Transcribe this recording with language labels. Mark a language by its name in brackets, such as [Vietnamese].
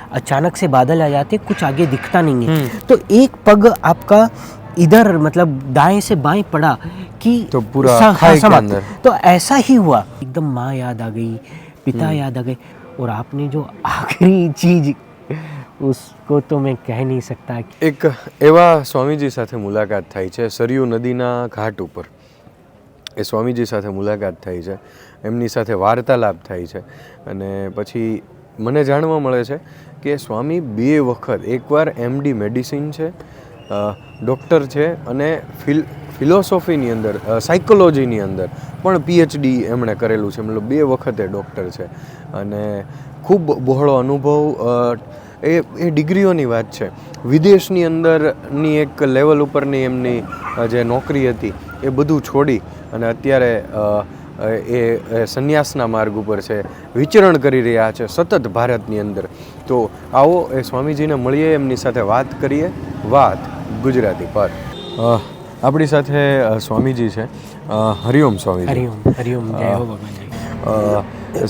[Hindi] अचानक से बादल आ जाते, कुछ आगे दिखता नहीं है। तो एक पग आपका इधर मतलब दाएं से बाएं पड़ा कि तो पूरा खाई के अंदर। तो ऐसा ही हुआ। एकदम माँ याद आ गई, पिता याद आ गए। और आपने जो आखिरी चीज, उसको तो मैं कह नहीं सकता। [Gujarati] एक एवा स्वामीजी સાથે મુલાકાત થઈ છે સરયુ નદીના ઘાટ ઉપર। એ સ્વામીજી સાથે મુલાકાત થઈ છે, એમની સાથે વાર્તાલાપ થાય છે અને પછી મને જાણવા મળે છે કે સ્વામી 2 વખત, એકવાર એમડી મેડિસિન છે, ડૉક્ટર છે અને ફિલોસોફીની અંદર, સાયકોલોજીની અંદર પણ પીએચડી એમણે કરેલું છે। મતલબ 2 વખતે ડૉક્ટર છે અને ખૂબ બહોળો અનુભવ। એ ડિગ્રીઓની વાત છે। વિદેશની અંદરની એક લેવલ ઉપરની એમની જે નોકરી હતી એ બધું છોડી અને અત્યારે એ સંન્યાસના માર્ગ ઉપર છે, વિચરણ કરી રહ્યા છે સતત ભારતની અંદર। તો આવો એ સ્વામીજીને મળીએ, એમની સાથે વાત કરીએ। વાત ગુજરાતી પર। આપણી સાથે સ્વામીજી છે। [Hindi] હરિઓમ स्वामी जी। हरिओम, हरिओम, जय हो भगवान जी।